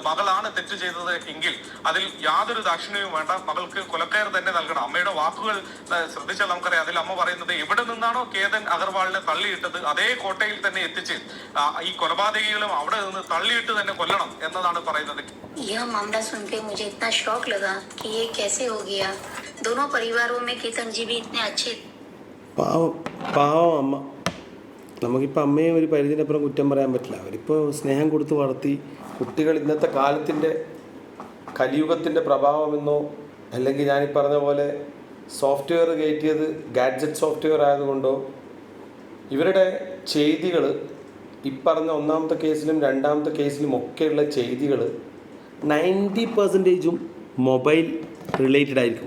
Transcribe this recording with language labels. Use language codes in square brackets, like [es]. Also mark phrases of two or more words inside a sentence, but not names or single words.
[ml] മകളാണ് തെറ്റ് ചെയ്തത് എങ്കിൽ അതിൽ യാതൊരു ദാക്ഷിണ്യവും വേണ്ട, മകൾക്ക് കൊലക്കയർ തന്നെ നൽകണം. അമ്മയുടെ വാക്കുകൾ ശ്രദ്ധിച്ചാൽ നമുക്കറിയാം. അതിൽ അമ്മ പറയുന്നത് എവിടെ നിന്നാണോ കേതൻ അഗർവാളിനെ തള്ളിയിട്ടത് അതേ കോട്ടയിൽ തന്നെ എത്തിച്ച് ഈ കൊലപാതകികളും അവിടെ നിന്ന് തള്ളിയിട്ട് തന്നെ കൊല്ലണം എന്നതാണ് പറയുന്നത്. [hi] यह मामला सुन के मुझे इतना शौक लगा कि ये कैसे हो गया। दोनों परिवारों में केतन जी भी इतने अच्छे। [ml] പാവം അമ്മ. നമുക്കിപ്പോൾ അമ്മയും ഒരു പരിധിനപ്പുറം കുറ്റം പറയാൻ പറ്റില്ല. അവരിപ്പോൾ സ്നേഹം കൊടുത്ത് വളർത്തി. കുട്ടികൾ ഇന്നത്തെ കാലത്തിൻ്റെ കലിയുഗത്തിൻ്റെ പ്രഭാവമെന്നോ അല്ലെങ്കിൽ ഞാനീ പറഞ്ഞ പോലെ സോഫ്റ്റ്വെയർ കയറ്റിയത് [en] gadget software [ml] ആയതുകൊണ്ടോ ഇവരുടെ ചെയ്തികൾ ഇപ്പറഞ്ഞ 1-ാമത്തെ കേസിലും 2-ാമത്തെ കേസിലും ഒക്കെയുള്ള ചെയ്തികൾ 90% [en] mobile related [ml] ആയിരിക്കും.